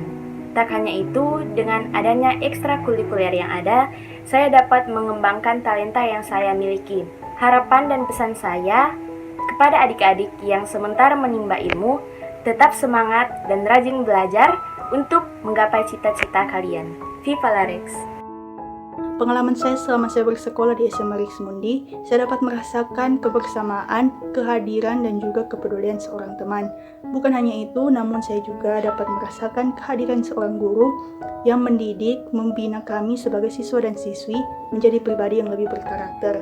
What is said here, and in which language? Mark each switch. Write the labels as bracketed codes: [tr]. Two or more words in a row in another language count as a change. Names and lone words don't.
[id] Tak hanya itu, dengan adanya ekstrakurikuler yang ada, saya dapat mengembangkan talenta yang saya miliki. Harapan dan pesan saya kepada adik-adik yang sementara menimba ilmu, tetap semangat dan rajin belajar untuk menggapai cita-cita kalian. Viva la Rex! Pengalaman saya selama saya bersekolah di SMA Riksmundi, saya dapat merasakan kebersamaan, kehadiran, dan juga kepedulian seorang teman. Bukan hanya itu, namun saya juga dapat merasakan kehadiran seorang guru yang mendidik, membina kami sebagai siswa dan siswi menjadi pribadi yang lebih berkarakter.